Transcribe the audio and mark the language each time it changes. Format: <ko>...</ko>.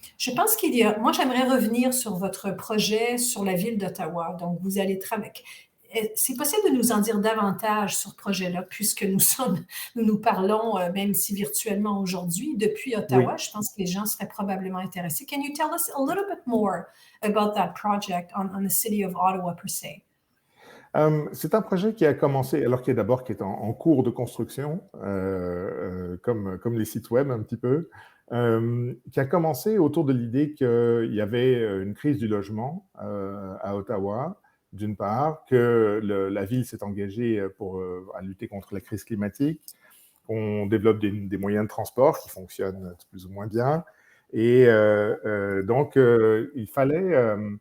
<fr>Je pense moi, j'aimerais revenir sur votre projet sur la ville d'Ottawa. Donc, vous allez travailler. C'est possible de nous en dire davantage sur ce projet-là, puisque nous parlons, même si virtuellement aujourd'hui, depuis Ottawa. Oui. Je pense que les gens seraient probablement intéressés.</fr> <en>Can you tell us a little bit more about that project on the city of Ottawa per se?</en> <fr>C'est un projet qui a commencé, alors qui est en cours de construction, comme les sites web un petit peu, qui a commencé autour de l'idée qu'il y avait une crise du logement à Ottawa, d'une part, que la ville s'est engagée à lutter contre la crise climatique, qu'on développe des moyens de transport qui fonctionnent plus ou moins bien, et donc il fallait...</fr>